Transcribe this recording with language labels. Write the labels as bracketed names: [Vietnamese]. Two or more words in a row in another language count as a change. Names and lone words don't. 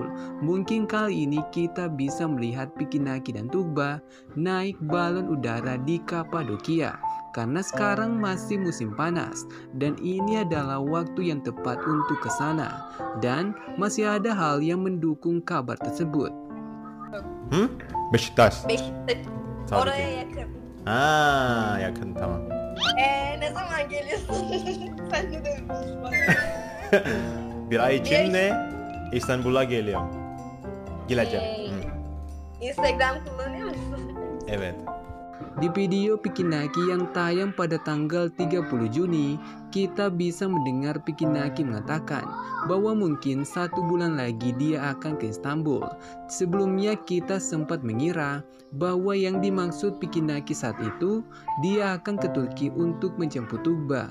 [Indonesian] Mungkin kali ini kita bisa melihat Piki Naki dan Tuğba naik balon udara di Kapadokia. Karena sekarang masih musim panas dan ini adalah waktu yang tepat untuk ke sana. Dan masih ada hal yang mendukung kabar tersebut. [Turkish] Beşiktaş. Beşiktaş. Tabii Oraya ki. yakın. Yakın, tamam. Ne zaman geliyorsun? Sen ne demişsin bana? Bir ay içinde İstanbul'a geliyorum. Geleceğim. Instagram kullanıyor musun? Evet. [Indonesian] Di video Pikinaki yang tayang pada tanggal 30 Juni, kita bisa mendengar Pikinaki mengatakan bahwa mungkin 1 bulan lagi dia akan ke Istanbul. Sebelumnya kita sempat mengira bahwa yang dimaksud Pikinaki saat itu dia akan ke Turki untuk menjemput Tuğba.